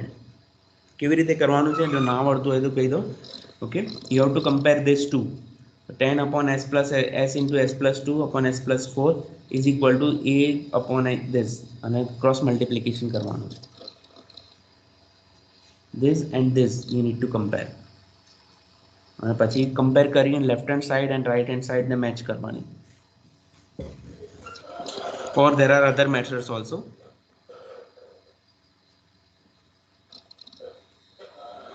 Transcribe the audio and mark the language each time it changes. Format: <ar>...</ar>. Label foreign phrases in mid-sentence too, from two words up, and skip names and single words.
<gu>કેવી રીતે કરવાનું છે જો ના આવડતું હોય તો કહી દો.</gu> <en>Okay, you have to compare this two. 10 upon S plus S into S plus 2 upon S plus 4 is equal to A upon this અને cross multiplication</en> <gu>કરવાનું છે.</gu> <en>This and this you need to compare.</en> <gu>અને પછી compare કરીને</gu> <en>left hand side and right hand side</en> <gu>ને match કરવાની.</gu> <en>Or there are other methods also.</en>